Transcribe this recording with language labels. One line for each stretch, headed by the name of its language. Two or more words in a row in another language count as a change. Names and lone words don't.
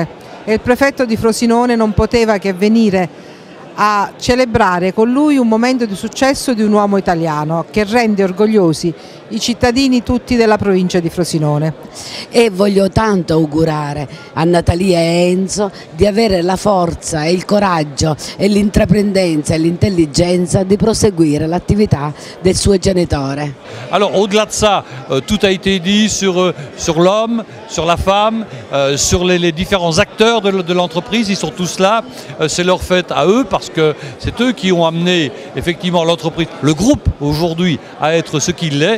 Italian: E il prefetto di Frosinone non poteva che venire a celebrare con lui un momento di successo di un uomo italiano che rende orgogliosi i cittadini tutti della provincia di Frosinone. E voglio tanto augurare a Natalia e Enzo di avere la forza e il coraggio e l'intraprendenza e l'intelligenza di proseguire l'attività del suo genitore.
French: Alors au-delà de ça, tout a été dit sur l'homme, sur la femme, sur les différents acteurs de l'entreprise. Ils sont tous là, c'est leur fête à eux parce que c'est eux qui ont amené effectivement l'entreprise, le groupe aujourd'hui à être ce qu'il est.